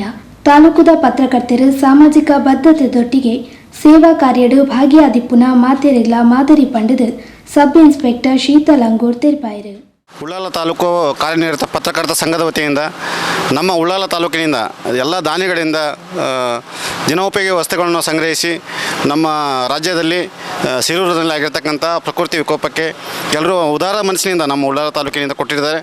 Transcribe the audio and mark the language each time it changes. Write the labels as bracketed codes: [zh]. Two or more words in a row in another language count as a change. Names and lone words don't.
[tcy] ತಾಲೂಕುದ ಪತ್ರಕರ್ತರು ಸಾಮಾಜಿಕ ಬದ್ಧತೆದೊಟ್ಟಿಗೆ ಸೇವಾ ಕಾರ್ಯಡು ಭಾಗಿಯಾದಿಪ್ಪುನ ಮಾತೆರೆಗ್ಲ ಮಾದರಿ ಪಂಡದು [en] sub inspector [tcy] ಶೀತಲ್ ಅಂಗೂರ್ ತೆರಪಾಯಿರು. [kn] ಉಳ್ಳಾಲ ತಾಲೂಕು ಕಾರ್ಯನಿರತ ಪತ್ರಕರ್ತರ ಸಂಘದ ವತಿಯಿಂದ ನಮ್ಮ ಉಳ್ಳಾಲ ತಾಲೂಕಿನಿಂದ ಎಲ್ಲ ದಾನಿಗಳಿಂದ ದಿನೋಪಯೋಗಿ ವಸ್ತುಗಳನ್ನು ಸಂಗ್ರಹಿಸಿ ನಮ್ಮ ರಾಜ್ಯದಲ್ಲಿ ಸಿರೂರಿನಲ್ಲಿ ಆಗಿರ್ತಕ್ಕಂಥ ಪ್ರಕೃತಿ ವಿಕೋಪಕ್ಕೆ ಎಲ್ಲರೂ ಉದಾರ ಮನಸ್ಸಿನಿಂದ ನಮ್ಮ ಉಳ್ಳಾಲ ತಾಲೂಕಿನಿಂದ ಕೊಟ್ಟಿದ್ದಾರೆ.